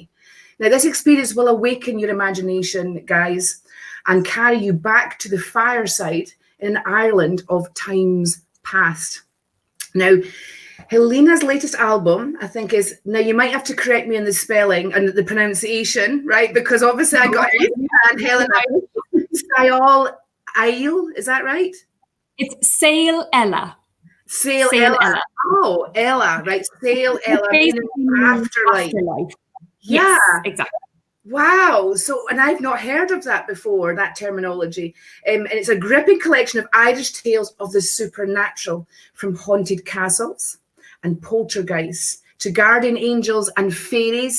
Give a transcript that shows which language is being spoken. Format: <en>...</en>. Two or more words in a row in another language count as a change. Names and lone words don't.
<en>Now, this experience will awaken your imagination, guys, and carry you back to the fireside in Ireland of times past. Now, Helena's latest album, I think, is, now you might have to correct me in the spelling and the pronunciation, right? Because obviously I got Helena Saol Eile, is that right? It's Saol Eile. Saol Eile. Oh, Ella, right? Saol Eile. Afterlife. Yeah, yes, exactly. Wow. So, and I've not heard of that before, that terminology. And it's a gripping collection of Irish tales of the supernatural, from haunted castles and poltergeists to guardian angels and fairies.</en>